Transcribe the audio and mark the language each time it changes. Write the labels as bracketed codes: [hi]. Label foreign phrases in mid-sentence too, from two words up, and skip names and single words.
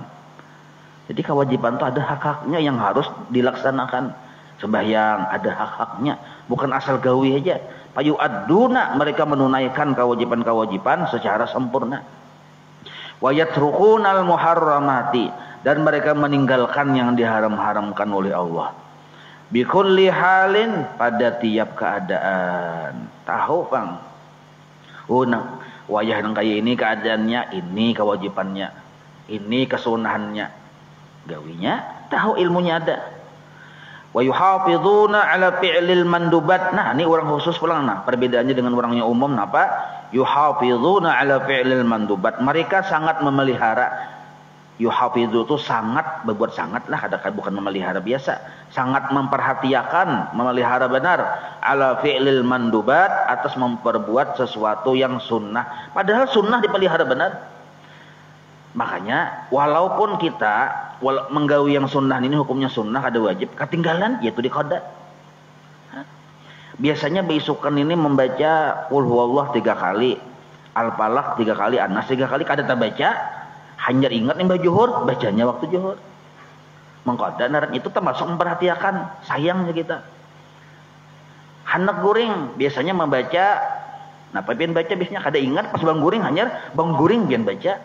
[id] Jadi kewajiban itu ada hak-haknya yang harus dilaksanakan. [bjn] Sembahyang ada hak-haknya, bukan asal gawi aja. [id] Payu'adduna, mereka menunaikan kewajiban-kewajiban secara sempurna. [ar] ويتركون المحرمات, [id] dan mereka meninggalkan yang diharam-haramkan oleh Allah. [ar] بكل حال, [id] pada tiap keadaan. Tahu bang? [bjn] Wayah nang kaya ini keadaannya, ini kewajibannya, ini kesunahannya. Gawinya tahu ilmunya ada. [ar] ويحافظون على فعل المندوبات. [bjn] Nah, ini orang khusus pulang nah. Perbedaannya dengan orang yang umum apa? [ar] يحافظون على فعل المندوبات. [id] Mereka sangat memelihara. Yuhafizu itu sangat, berbuat sangat lah, kadang bukan memelihara biasa. Sangat memperhatikan, memelihara benar [ar] على فعل المندوبات, [id] atas memperbuat sesuatu yang sunnah. [bjn] Padahal sunnah dipelihara benar. Makanya walaupun kita menggawi yang sunnah ini, hukumnya sunnah ada wajib, ketinggalan yaitu di qada. Biasanya beisukan ini membaca [ar] قل هو الله [bjn] 3 kali, al-falaq 3 kali, an-nas 3 kali, kada terbaca, hanya ingat imbah zuhur, bacanya waktu zuhur. Mengqada naran itu termasuk memperhatikan, sayangnya kita. Hanak guring biasanya membaca, nah pian baca biasanya kada ingat pas bang guring, hanya bang guring pian baca.